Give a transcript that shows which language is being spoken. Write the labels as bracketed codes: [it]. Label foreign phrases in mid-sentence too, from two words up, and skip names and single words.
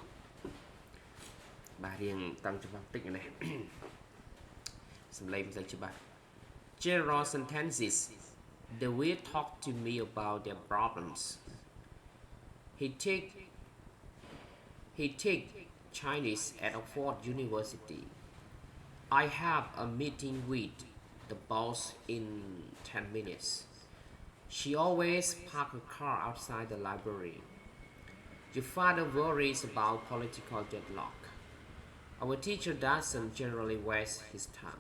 [km] បាទរៀងតាំងច្បាស់តិចណាសំឡេងមិនសូវច្បាស់ [en] General sentences they will talk to me about their problems he take Chinese at Oxford University I have a meeting with the boss in 10 minutes she always park her car outside the library your father worries about political deadlock Our teacher doesn't generally waste his time.